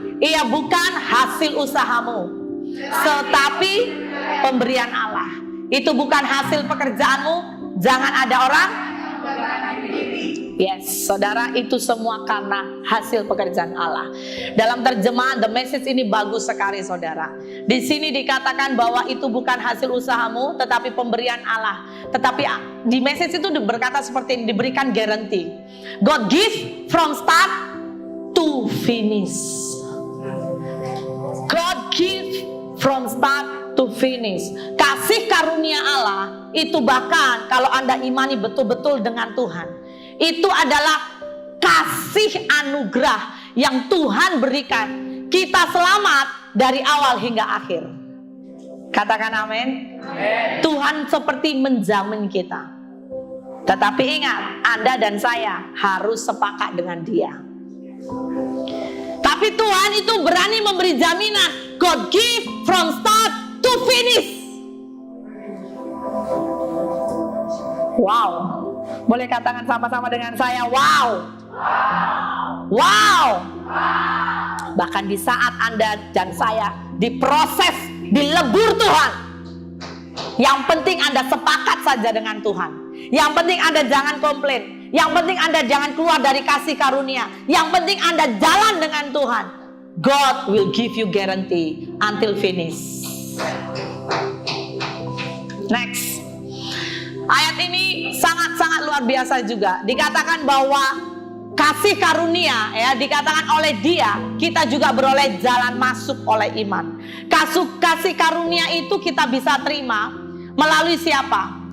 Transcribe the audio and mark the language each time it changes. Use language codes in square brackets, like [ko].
[id] Ia bukan hasil usahamu, tetapi pemberian Allah. Itu bukan hasil pekerjaanmu. Jangan ada orang. Yes, saudara, itu semua karena hasil pekerjaan Allah. Dalam terjemahan The Message ini bagus sekali, saudara. Di sini dikatakan bahwa itu bukan hasil usahamu, tetapi pemberian Allah. Tetapi di Message itu berkata seperti ini, diberikan guarantee. [en] God give from start to finish. God give from start to finish. [id] Kasih karunia Allah itu bahkan kalau Anda imani betul-betul dengan Tuhan, itu adalah kasih anugerah yang Tuhan berikan. Kita selamat dari awal hingga akhir. Katakan amin. Tuhan seperti menjamin kita. Tetapi ingat, Anda dan saya harus sepakat dengan Dia. Tapi Tuhan itu berani memberi jaminan. [en] God give from start to finish. [id] Wow. Boleh katakan sama-sama dengan saya, wow. Wow. Bahkan di saat Anda dan saya diproses, dilebur Tuhan, yang penting Anda sepakat saja dengan Tuhan. Yang penting Anda jangan komplain. Yang penting Anda jangan keluar dari kasih karunia. Yang penting Anda jalan dengan Tuhan. [en] God will give you guarantee until finish. Next. [id] Ayat ini sangat-sangat luar biasa juga. Dikatakan bahwa kasih karunia, ya, dikatakan oleh Dia, kita juga beroleh jalan masuk oleh iman. Kasih karunia itu kita bisa terima melalui siapa?